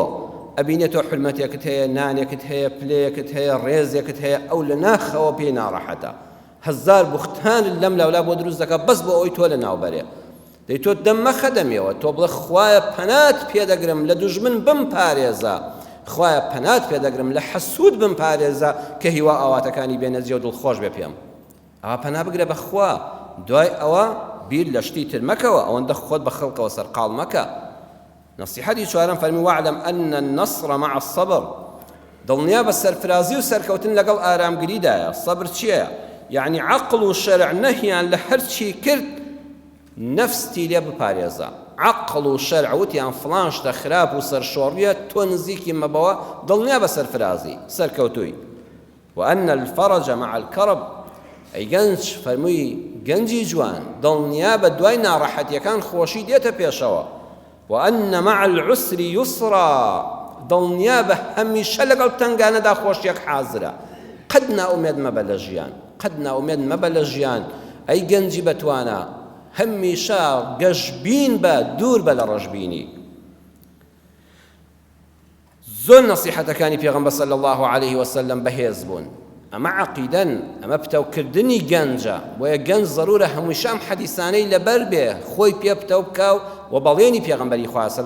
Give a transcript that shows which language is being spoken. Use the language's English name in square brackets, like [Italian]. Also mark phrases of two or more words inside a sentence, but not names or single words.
[Central Kurdish] ئەبینێت تۆ حرمەتێکت هەیە نانێکت هەیە پلەیەکت هەیە ڕێزێکت هەیە ئەو لە ناخەوە پێی ناڕەحەتە هەزار بوختان لەم لەولا بۆ دروست دەکات بەس بۆ ئەوەی تۆ لە ناوبەرێ دەی تۆ دەممەخە دەمێەوە تۆ بڵێ خوایە پەنات پێدەگرم لە دوژمن بمپارێزە خوایە پەنات پێدەگرم لە حەسوود بمپارێزە کە هیوا ئاواتەکانی بێنەجێ و دڵخۆش بێ پێم ئەوە پەنا بگرە بەخوا دوای ئەوە بیر لە شتی تر مەکەوە ئەوەندە خۆت بە خەڵکەوە سەرقاڵ مەکە نصیحەتی چوارەم فەرمی [Arabic] واعلم أن النصر مع الصبر [Central Kurdish] دڵنیا بە سەرفرازی و سەرکەوتن لەگەڵ ئارامگریدایە سەبر چییە یعنی عەقڵ و شەرع نەهیان لە هەرچی کرد نەفستی لێ بپارێزە عەقڵ و شەرع وتیان فڵان شتە خراپ و سەرشۆڕیە تۆ نزیکی مەبەوە دڵنیا بە سەرفرازی سەرکەوتووی [Arabic] وأن الفرج مع الكرب [Central Kurdish] ئەی گەنج فەرمووی گەنجی جوان دڵنیا بە دوای ناڕەحەتیەکان خۆشی دێتە پێشەوە [Arabic] وأن مع العسر يسرا [Central Kurdish] دڵنیا بە هەمیشە لەگەڵ تەنگانەدا خۆشیەک حازرە قەت ناومێد مەبە لە ژیان قەت ناومێد مەبە لە ژیان ئەی گەنجی بەتوانە هەمیشە گەشبین بە دوور بە لە ڕەشبینی زۆر نەسیحەتەکانی پێغەمبەر [Arabic] صلی الله عليه وسلم [Central Kurdish] بەهێز بوون ئەمە عەقیدەن ئەمە پتەوکردنی گەنجە بۆیە گەنج ضرورە هەمووشام حەدیثانەی لەبەر بێ خۆی پێ پتەو بکە و بەڵێنی پێغەمبەری خوا صلی